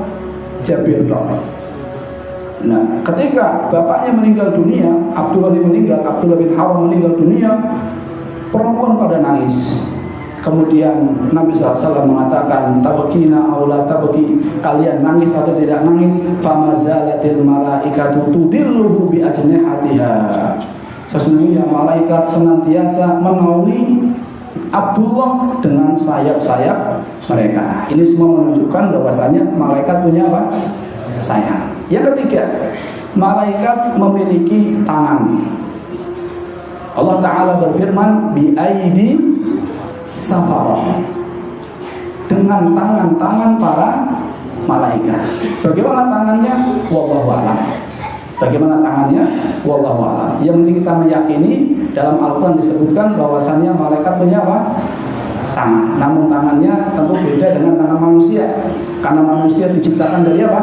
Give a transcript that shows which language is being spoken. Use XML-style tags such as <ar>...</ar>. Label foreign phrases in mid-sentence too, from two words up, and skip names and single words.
<id>Jabir. Nah, ketika bapaknya meninggal dunia, Abdullah bin Haram meninggal dunia, perempuan pada nangis. Kemudian Nabi SAW mengatakan,</id> <ar>تبكين أو لا تبكي,</ar> <id>kalian nangis atau tidak nangis?</id> <ar>فما زالت الملائكة تظله بأجنحتها.</ar> <id>Sesungguhnya malaikat senantiasa menaungi Abdullah dengan sayap-sayap mereka. Ini semua menunjukkan bahwasanya malaikat punya apa? Sayap. Yang ketiga, malaikat memiliki tangan. Allah Ta'ala berfirman,</id> <ar>بأيدي سفرة,</ar> <id>dengan tangan-tangan para malaikat. Bagaimana tangannya?</id> <ar>والله أعلم.</ar> <id>Bagaimana tangannya?</id> <ar>والله أعلم.</ar> <id>Yang penting kita meyakini dalam Al-Quran disebutkan bahwasannya malaikat punya apa? Tangan. Namun tangannya tentu beda dengan tangan manusia. Karena manusia diciptakan dari apa?</id>